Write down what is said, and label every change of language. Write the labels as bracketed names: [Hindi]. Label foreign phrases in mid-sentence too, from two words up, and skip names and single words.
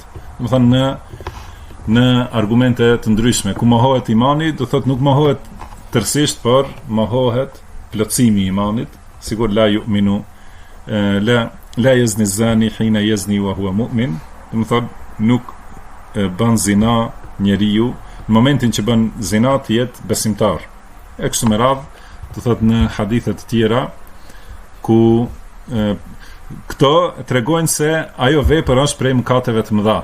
[Albanian] Do të thonë në argumente të ndryshme, ku mohohet imani, do thotë nuk mohohet tërësisht, por mohohet plotësimi i imanit, sigur [Arabic] لا يؤمن لا يزني الزاني حين يزني وهو مؤمن, [Albanian] do të thotë nuk bën zina njeriu në momentin që bën zina të jetë besimtar. E kështu me radhë, do thotë në hadithe të tjera ku këto tregojnë se ajo vepër është prej mëkateve të mëdha.